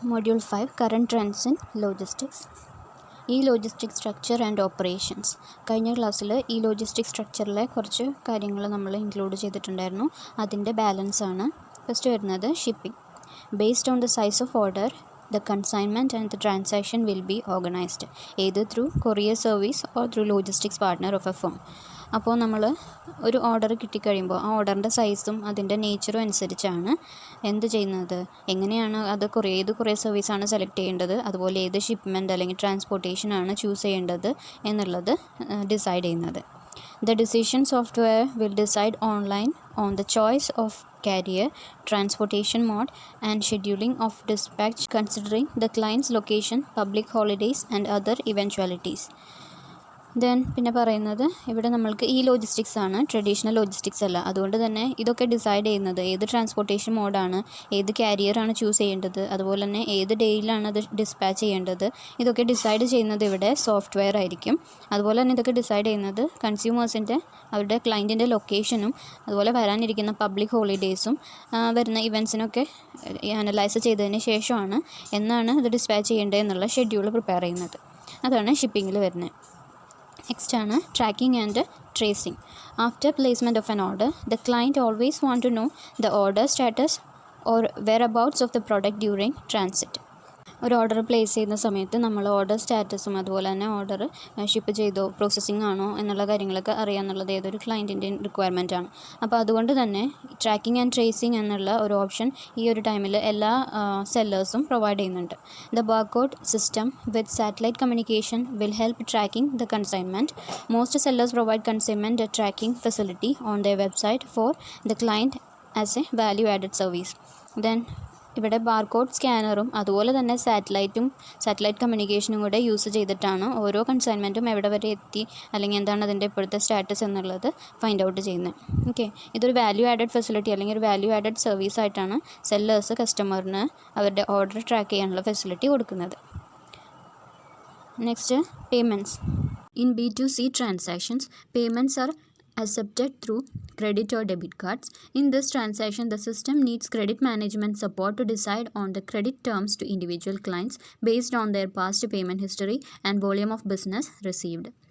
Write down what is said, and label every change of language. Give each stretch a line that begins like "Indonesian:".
English: Module 5 Current Trends in Logistics. Logistic structure and operations.
Malayalam: കഴിഞ്ഞ ക്ലാസ്സിൽ logistic സ്ട്രക്ചറിലെ കുറച്ച് കാര്യങ്ങൾ നമ്മൾ ഇൻക്ലൂഡ് ചെയ്തിട്ടുണ്ടായിരുന്നു. അതിൻ്റെ ബാലൻസ് ആണ് ഫസ്റ്റ് വരുന്നത്. Shipping.
English: Based on the size of order the consignment and the transaction will be organized either through courier service or through logistics partner of a firm.
Malayalam: അപ്പോൾ നമ്മൾ ഒരു ഓർഡർ കിട്ടിക്കഴിയുമ്പോൾ ആ ഓർഡറിൻ്റെ സൈസും അതിൻ്റെ നേച്ചറും അനുസരിച്ചാണ് എന്ത് ചെയ്യുന്നത്, എങ്ങനെയാണ് അത് ഏത് കൊറിയർ സർവീസാണ് സെലക്ട് ചെയ്യേണ്ടത്, അതുപോലെ ഏത് ഷിപ്മെൻറ്റ് അല്ലെങ്കിൽ ട്രാൻസ്പോർട്ടേഷനാണ് ചൂസ് ചെയ്യേണ്ടത് എന്നുള്ളത് ഡിസൈഡ് ചെയ്യുന്നത്.
English: The decision software will decide online on the choice of carrier, transportation mode and scheduling of dispatch considering the client's location, public holidays and other eventualities.
Malayalam: പിന്നെ പറയുന്നത് ഇവിടെ നമ്മൾക്ക് ലോജിസ്റ്റിക്സ് ആണ്, ട്രഡീഷണൽ ലോജിസ്റ്റിക്സ് അല്ല. അതുകൊണ്ട് തന്നെ ഇതൊക്കെ ഡിസൈഡ് ചെയ്യുന്നത് ഏത് ട്രാൻസ്പോർട്ടേഷൻ മോഡാണ്, ഏത് കാരിയറാണ് ചൂസ് ചെയ്യേണ്ടത്, അതുപോലെ തന്നെ ഏത് ഡേയിലാണ് അത് ഡിസ്പാച്ച് ചെയ്യേണ്ടത്, ഇതൊക്കെ ഡിസൈഡ് ചെയ്യുന്നത് ഇവിടെ സോഫ്റ്റ്വെയർ ആയിരിക്കും. അതുപോലെ തന്നെ ഇതൊക്കെ ഡിസൈഡ് ചെയ്യുന്നത് കൺസ്യൂമേഴ്സിൻ്റെ അവരുടെ ക്ലയൻറ്റിൻ്റെ ലൊക്കേഷനും അതുപോലെ വരാനിരിക്കുന്ന പബ്ലിക് ഹോളിഡേയ്സും വരുന്ന ഇവൻറ്റ്സിനൊക്കെ അനലൈസ് ചെയ്തതിന് ശേഷമാണ് എന്നാണ് ഇത് ഡിസ്പാച്ച് ചെയ്യേണ്ടത് എന്നുള്ള ഷെഡ്യൂൾ പ്രിപ്പയർ ചെയ്യുന്നത്. അതാണ് ഷിപ്പിങ്ങിൽ വരുന്നത്. Next ആണ്
English: tracking and tracing. After placement of an order, the client always want to know the order status or whereabouts of the product during transit.
Malayalam: ഒരു ഓർഡർ പ്ലേസ് ചെയ്യുന്ന സമയത്ത് നമ്മൾ ഓർഡർ സ്റ്റാറ്റസും അതുപോലെ തന്നെ ഓർഡർ ഷിപ്പ് ചെയ്തോ പ്രോസസ്സിംഗ് ആണോ എന്നുള്ള കാര്യങ്ങളൊക്കെ അറിയാമെന്നുള്ളത് ഏതൊരു ക്ലയൻറ്റിൻ്റെ റിക്വയർമെൻ്റ് ആണ്. അപ്പോൾ അതുകൊണ്ട് തന്നെ ട്രാക്കിംഗ് ആൻഡ് ട്രേസിംഗ് എന്നുള്ള ഒരു ഓപ്ഷൻ ഈ ഒരു ടൈമിൽ എല്ലാ സെല്ലേഴ്സും പ്രൊവൈഡ് ചെയ്യുന്നുണ്ട്.
English: The barcode system with satellite communication will help tracking the consignment. Most sellers provide consignment tracking facility on their website for the client as a value added service.
Malayalam: ഇവിടെ barcode സ്കാനറും അതുപോലെ തന്നെ satellite കമ്മ്യൂണിക്കേഷനും കൂടെ use ചെയ്തിട്ടാണ് ഓരോ കൺസൈൻമെൻറ്റും എവിടെ വരെ എത്തി അല്ലെങ്കിൽ എന്താണ് അതിൻ്റെ ഇപ്പോഴത്തെ സ്റ്റാറ്റസ് എന്നുള്ളത് ഫൈൻഡ് ഔട്ട് ചെയ്യുന്നത്. ഓക്കെ, ഇതൊരു വാല്യൂ ആഡഡ് ഫെസിലിറ്റി അല്ലെങ്കിൽ ഒരു വാല്യൂ ആഡഡ് സർവീസ് ആയിട്ടാണ് സെല്ലേഴ്സ് കസ്റ്റമറിന് അവരുടെ ഓർഡർ ട്രാക്ക് ചെയ്യാനുള്ള ഫെസിലിറ്റി കൊടുക്കുന്നത്.
English: Next, payments. In B2C transactions, payments are accepted through credit or debit cards. In this transaction, the system needs credit management support to decide on the credit terms to individual clients based on their past payment history and volume of business received.